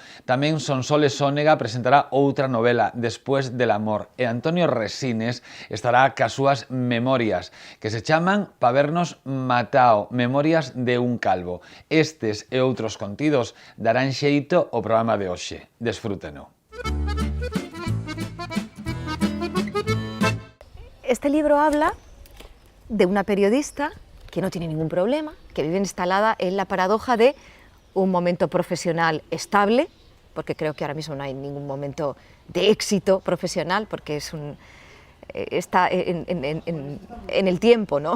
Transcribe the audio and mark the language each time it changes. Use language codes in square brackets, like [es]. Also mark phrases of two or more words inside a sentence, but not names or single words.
[gl] Tamén Sonsoles Sónega presentará outra novela, Después del amor. E Antonio Resines estará cas súas memorias, que se chaman Pa vernos matao, memorias de un calvo. Estes e outros contidos darán xeito ao programa de hoxe. Desfrúteno. [es] Este libro habla de una periodista que no tiene ningún problema, que vive instalada en la paradoja de un momento profesional estable, porque creo que ahora mismo no hay ningún momento de éxito profesional, porque está en el tiempo, ¿no?